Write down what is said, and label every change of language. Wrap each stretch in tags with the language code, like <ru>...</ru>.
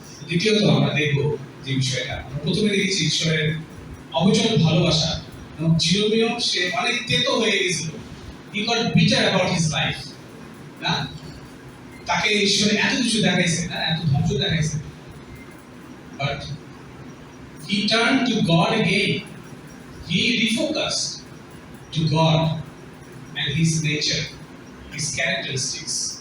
<bn>দ্বিতীয়ত আমরা দেখব যে বিষয়টা, আমরা প্রথমে দেখেছি ঈশ্বরের অবিচল ভালোবাসা, এবং জিরোমিও সে অনেক তেতো হয়ে গেছিল।</bn> <en>He got bitter about his life, না?</en> <bn>তাকে ঈশ্বর এত কিছু দেখাইছে, না, এত ধ্বংস দেখাইছে,</bn> <en>but he turned to God again. He refocused to God and his nature, his characteristics.</en>